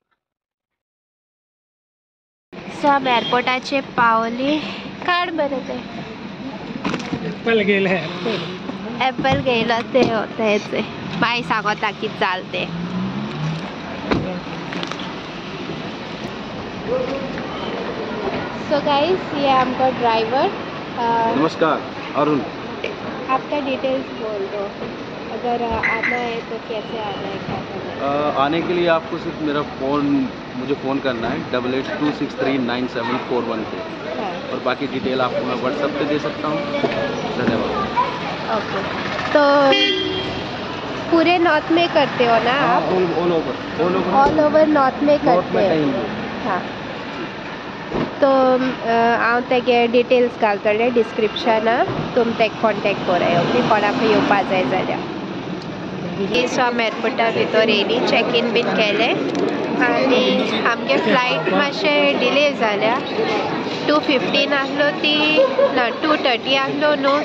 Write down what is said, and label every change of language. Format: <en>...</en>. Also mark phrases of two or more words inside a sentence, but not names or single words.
<kok>सो आमी एअरपोर्टाचेर पावली. काड बरें तें एप्पल गेले. एप्पल घेयलो ते तेच मागीर सांगोता कितें जालें तें.</kok> <en>so guys</en> <hi>ये हमको ड्राइवर. नमस्कार अरुण. आपका डिटेल्स बोल दो. अगर आना है तो कैसे आना है क्या करना है? आने के लिए आपको सिर्फ मुझे फ़ोन करना है 8826397441 पे. हाँ. और बाकी डिटेल आपको मैं व्हाट्सएप पे दे सकता हूँ. धन्यवाद. ओके तो पूरे नॉर्थ में करते हो ना आप?</hi> <en>all over north</en> <hi>में करते हो.</hi> <kok>हाँ तो हांव तेगे डिटेल्स घालतले डिस्क्रिप्शनाक. तुम तेका कॉन्टेक्ट कराय. ओके कोणाक येवपा जाय जाल्यार. सो आमी एअरपोर्टा भितर येयली.</kok> <en>check in</en> <kok>बीन केलें आनी आमगे फ्लायट मातशें डिले जाल्या. 2:15 आहलो ती ना 2:30 आहलो न्हू.</kok>